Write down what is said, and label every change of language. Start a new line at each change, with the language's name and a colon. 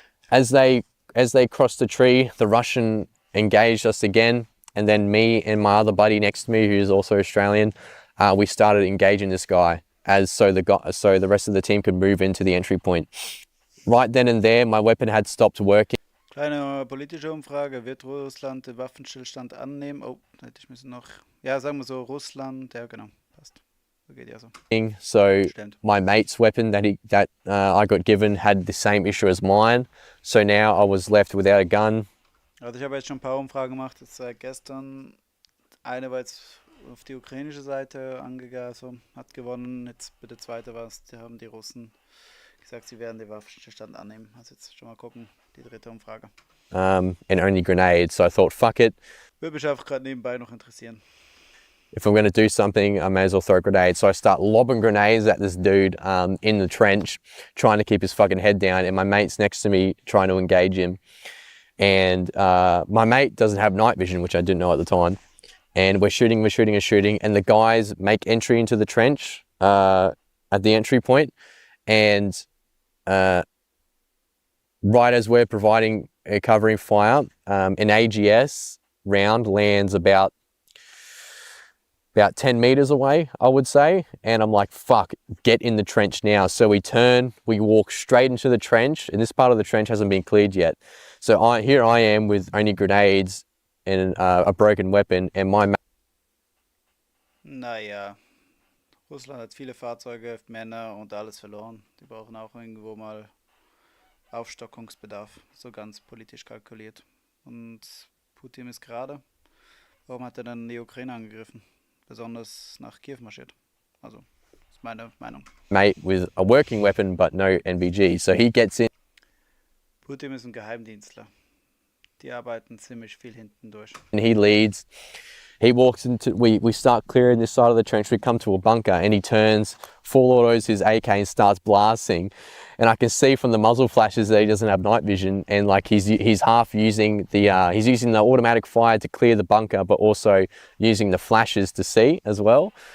English: As they crossed the tree, the Russian engaged us again, and then me and my other buddy next to me, who's also Australian, we started engaging this guy so the rest of the team could move into the entry point. Right then and there, my weapon had stopped working.
German: Kleine politische Umfrage, wird Russland den Waffenstillstand annehmen? Oh, hätte ich müssen noch, ja, sagen wir so, Russland, ja genau, passt. So geht ja so.
English: So my mate's weapon that I got given had the same issue as mine. So now I was left without a gun.
German: Also ich habe jetzt schon ein paar Umfragen gemacht, jetzt seit gestern. Eine war jetzt auf die ukrainische Seite angegangen, also hat gewonnen. Jetzt bei der zweite haben die Russen gesagt, sie werden den Waffenstillstand annehmen. Also jetzt schon mal gucken, die dritte Umfrage.
English: And only grenades, so I thought, fuck it.
German: Würde mich einfach gerade nebenbei noch interessieren.
English: If I'm going to do something, I may as well throw a grenade. So I start lobbing grenades at this dude in the trench, trying to keep his fucking head down, and my mate's next to me trying to engage him. And my mate doesn't have night vision, which I didn't know at the time. And we're shooting, and the guys make entry into the trench at the entry point. And right as we're providing a covering fire, an AGS round lands about 10 meters away, I would say. And I'm like, fuck, get in the trench now. So we turn, we walk straight into the trench, and this part of the trench hasn't been cleared yet. So here I am with only grenades and a broken weapon, and my
German: Naja, Russland hat viele Fahrzeuge, Männer und alles verloren. Die brauchen auch irgendwo mal Aufstockungsbedarf, so ganz politisch kalkuliert. Und Putin ist gerade, warum hat er dann die Ukraine angegriffen? Besonders nach Kiew marschiert. Also, das ist meine Meinung.
English: Mate with a working weapon but no NVG, so he gets in.
German: Putin ist ein Geheimdienstler. Die arbeiten ziemlich viel hinten durch.
English: And he leads. He walks into, we start clearing this side of the trench, we come to a bunker, and he turns, full autos his AK and starts blasting. And I can see from the muzzle flashes that he doesn't have night vision, and like he's half using the automatic fire to clear the bunker, but also using the flashes to see as well.